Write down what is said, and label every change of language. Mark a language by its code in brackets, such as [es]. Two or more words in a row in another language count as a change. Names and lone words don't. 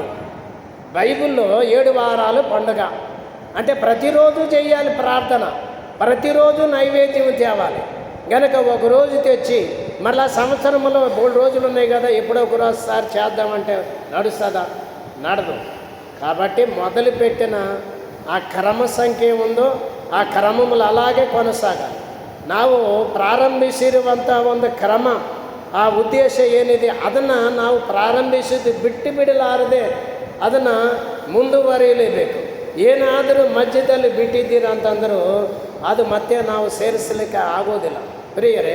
[te] బైబిల్లో 7 వారాలు పండుగ అంటే ప్రతిరోజు చేయాలి ప్రార్థన, ప్రతిరోజు నైవేద్యం తేవాలి. గనక ఒకరోజు తెచ్చి మళ్ళా సంవత్సరంలో 3 రోజులు ఉన్నాయి కదా, ఎప్పుడో ఒకరోజుసారి చేద్దామంటే నడుస్తుందా? నడదు. కాబట్టి మొదలుపెట్టిన ఆ క్రమ సంఖ్య ఉందో ఆ క్రమములు అలాగే కొనసాగాలి. [kn] ನಾವು ಪ್ರಾರಂಭಿಸಿರುವಂಥ ಒಂದು ಕ್ರಮ, ಆ ಉದ್ದೇಶ ಏನಿದೆ ಅದನ್ನು ನಾವು ಪ್ರಾರಂಭಿಸಿದ್ದು ಬಿಟ್ಟು ಬಿಡಲಾರದೆ ಅದನ್ನು ಮುಂದುವರಿಯಲೇಬೇಕು. ಏನಾದರೂ ಮಧ್ಯದಲ್ಲಿ ಬಿಟ್ಟಿದ್ದೀರ ಅಂತಂದರೂ ಅದು ಮತ್ತೆ ನಾವು ಸೇರಿಸಲಿಕ್ಕೆ ಆಗೋದಿಲ್ಲ ಪ್ರಿಯರೇ.